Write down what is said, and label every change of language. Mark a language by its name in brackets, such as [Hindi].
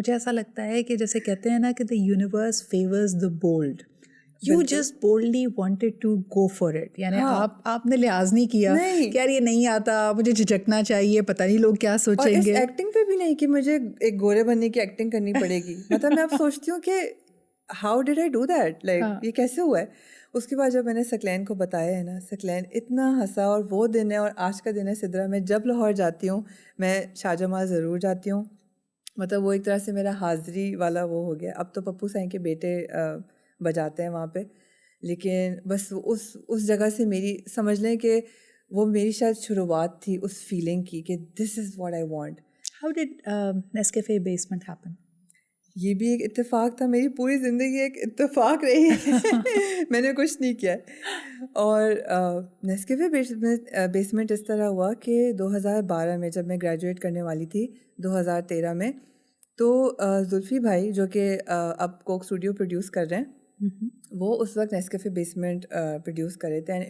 [Urdu] مجھے ایسا لگتا ہے کہ جیسے کہتے ہیں نا کہ [English] the universe favors the bold. You just boldly wanted to go for it. [Urdu] یعنی آپ نے لحاظ نہیں کیا کہ یار یہ نہیں آتا, مجھے جھجکنا چاہیے, پتہ نہیں لوگ کیا سوچیں گے. اور اس ایکٹنگ پہ بھی نہیں کہ مجھے ایک گورے بننے کی ایکٹنگ کرنی پڑے گی. مطلب میں اب سوچتی ہوں کہ [English] how did I do that, [Urdu] like یہ کیسے ہوا ہے. اس کے بعد جب میں نے سکلین کو بتایا ہے نا, سکلین اتنا ہنسا. اور وہ دن ہے, اور آج کا دن ہے سدرا, میں جب لاہور جاتی ہوں میں شاہجہاں ضرور جاتی ہوں. مطلب وہ ایک طرح سے میرا حاضری والا وہ ہو گیا. اب تو پپو سائی کے بیٹے بجاتے ہیں وہاں پہ, لیکن بس اس جگہ سے میری سمجھ لیں کہ وہ میری شاید شروعات تھی اس فیلنگ کی کہ [English] This is what I want. How did Nescafe Basement happen? [Urdu] یہ بھی ایک اتفاق تھا, میری پوری زندگی ایک اتفاق رہی ہے. میں نے کچھ نہیں کیا. اور نیسکیفے بیسمنٹ اس طرح ہوا کہ 2012 میں جب میں گریجویٹ کرنے والی تھی 2013 میں, تو زلفی بھائی جو کہ اب کوک اسٹوڈیو پروڈیوس کر رہے ہیں, وہ اس وقت نیسکیفے بیسمنٹ پروڈیوس کر رہے تھے.